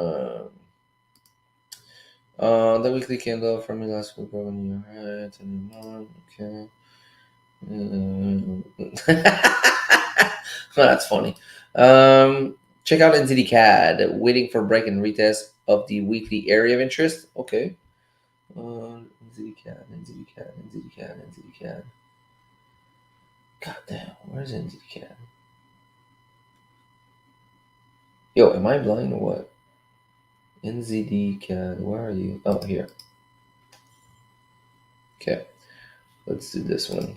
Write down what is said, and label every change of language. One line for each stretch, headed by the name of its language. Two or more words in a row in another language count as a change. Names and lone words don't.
English: The weekly candle from me last week when you right and okay. Well, that's funny. Check out NZD-CAD, waiting for break and retest of the weekly area of interest. Okay. NZD-CAD, NZD-CAD, NZD-CAD, NZD-CAD. God damn, where's NZD-CAD? Yo, am I blind or what? NZD-CAD, where are you? Oh, here. Okay, let's do this one.